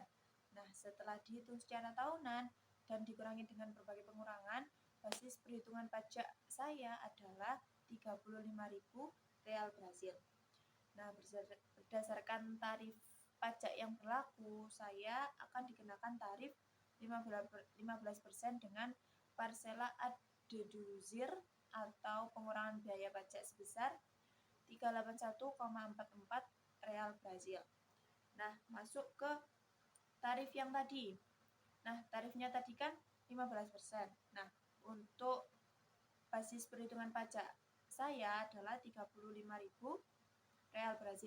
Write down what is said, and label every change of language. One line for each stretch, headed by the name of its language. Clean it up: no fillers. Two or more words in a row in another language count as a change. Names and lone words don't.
Indonesian: Nah, setelah dihitung secara tahunan dan dikurangi dengan berbagai pengurangan, basis perhitungan pajak saya adalah 35.000 real Brasil. Nah, berdasarkan tarif pajak yang berlaku, saya akan dikenakan tarif 15% dengan
Portuguese: parcela ad deduzir
Indonesian: atau pengurangan biaya pajak sebesar 381,44 real Brasil. Nah, masuk ke tarif yang tadi. Nah, tarifnya tadi kan 15%. Nah, untuk basis perhitungan pajak saya adalah 35.000 real Brasil.